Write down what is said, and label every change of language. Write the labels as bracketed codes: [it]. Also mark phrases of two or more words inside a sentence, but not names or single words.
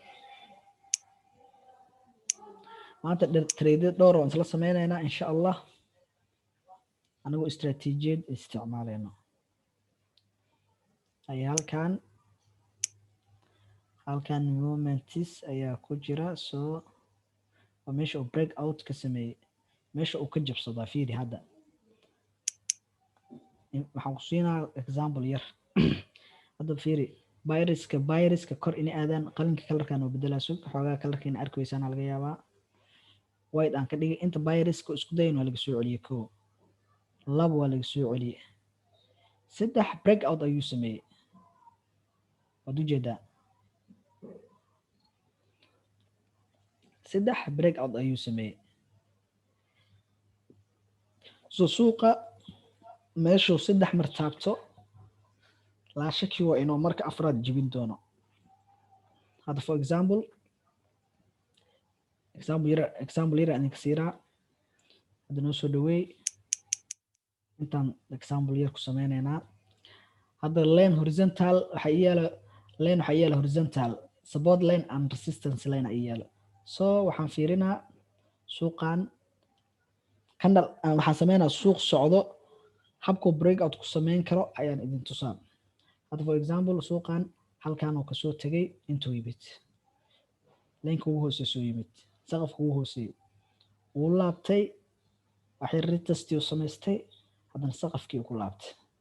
[so] maanta trade dhowr waan isla sameynaynaa [ar] إن شاء الله [so] anagoo istiraatiijiyad isticmaalayno. ay halkan momentis ayaa ku jira. so waa meesha uu [en] break out [so] ka sameeyey, meesha uu ka jabsadaa. fiiri hadda waxaan ku siinaa example yar. hadda fiiri bayriska kor inay aadaan qalinka kalarkan oo bedelaa. sug xoogaa kalarka in arki weysaan laga yaabaa. white aan ka dhigay. inta bayriska isku dayin waa laga soo celiyey. 1 2 waa laga soo celiyey. 3 [en] break out [so] ayuu sameeyey. waad ujeedaa saddex [en] break out [so] ayuu sameeyey. So suuqa meeshuu saddex mar taabto laa shaki waa inuu marka afraad jibin doono. Hadda [en] for example [so] yara idinka siiraa. Hadda noo soo dhaweey intaan example yar ku sameyneynaa. Hadda [en] lane horizontal [so] waxaa yaala [en] horizontal support line and resistance line [so] ayaa yaala. So waxaan fiirinaa suuqan candle waxaan sameynaa suuq socdo habkuu breakout ku sameyn karo ayaan idin tusaa. Hadda [en] for example [so] suuqan halkan oo kasoo tagay intuu yimid linka ugu hooseeya soo yimid saqafka ugu hooseeya wuu laabtay waxay retest u samaystay haddana saqafkii ku laabtay.